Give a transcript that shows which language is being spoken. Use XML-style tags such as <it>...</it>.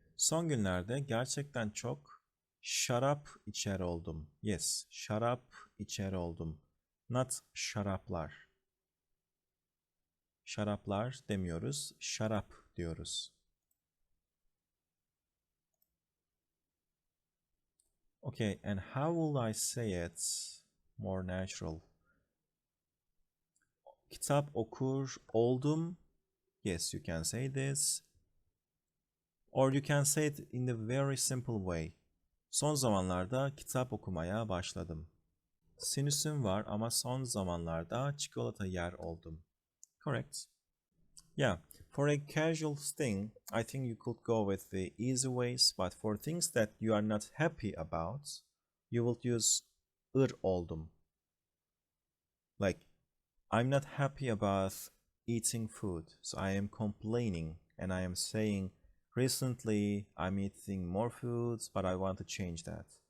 <tr>Son günlerde gerçekten çok şarap içer oldum. Yes, şarap içer oldum. Not şaraplar. Şaraplar demiyoruz, şarap diyoruz.</tr> <en>Okay, and how will I say it more natural?</en> <tr>Kitap okur oldum.</tr> <en>Yes, you can say this. Or you can say it in a very simple way.</en> <tr>Son zamanlarda kitap okumaya başladım. Sinüsüm var ama son zamanlarda çikolata yer oldum.</tr> <en>Correct. Yeah, for a casual thing, I think you could go with the easy ways, but for things that you are not happy about, you will use oldum. Like, I'm not happy about eating food, so I am complaining and I am saying, recently I'm eating more foods, but I want to change that.</en>